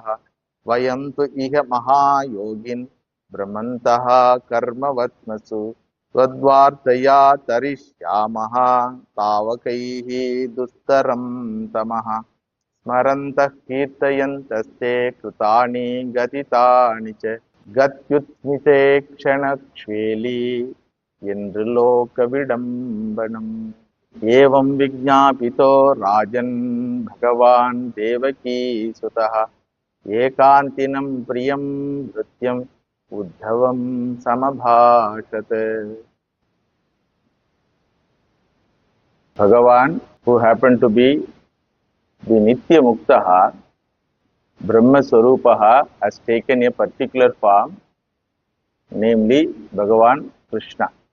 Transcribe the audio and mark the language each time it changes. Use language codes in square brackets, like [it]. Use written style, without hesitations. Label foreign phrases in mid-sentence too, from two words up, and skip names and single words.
[sa] वयं तु इह महायोगिन् भ्रमन्तः कर्मवत्मसु त्वद्वार्तया तरिष्यामः तावकैः दुस्तरं तमः। स्मरन्तः कीर्तयन्तस्ते कृतानि गतितानि च गत्युत्स्मिते क्षणक्ष्वेली यन्नृ लोकविडम्बनम्। एवं विज्ञापितो राजन् भगवान् देवकी सुतः एकान्तिनं प्रियं भृत्यम् उद्धवं समभाषत. [en] Bhagavan, who happened to be the [sa] नित्य मुक्तः, ब्रह्म स्वरूपः, [en] has taken a particular form, namely Bhagavan Krishna.